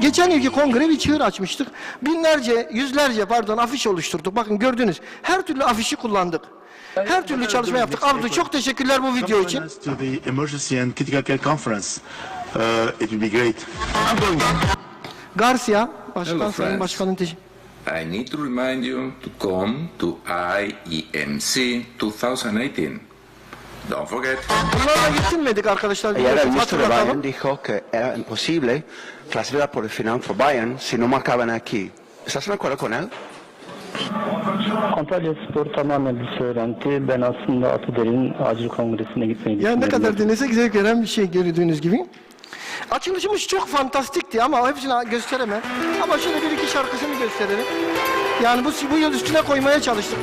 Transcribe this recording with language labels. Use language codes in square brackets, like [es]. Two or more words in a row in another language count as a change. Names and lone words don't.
[tr] geçen yılki kongre bir çığır açmıştık. Yüzlerce afiş oluşturduk. Bakın gördünüz. Her türlü afişi kullandık. Her türlü çalışma yaptık. Abdü çok teşekkürler bu video için. Garcia, Sayın Başkan'ın teşekkür. [en] I need to remind you to come to IEMC 2018. Don't forget. [tr] Bunlarla getirmedik arkadaşlar. [es] Ayer el ministro de Bayern dijo que era imposible clasificar por el final for Bayern si no marcaban aquí. ¿Estás de acuerdo con él? [tr] Antalya Spor tamamen bir söylenti. Ben aslında Atatürk'ün acil kongresine gitmeyi Yani ne kadar dinlesek zevk veren bir şey gördüğünüz gibi. Açılışımız çok fantastikti ama hepsini gösteremem. Ama şöyle bir iki şarkısını gösterelim. Yani bu yıl üstüne koymaya çalıştık.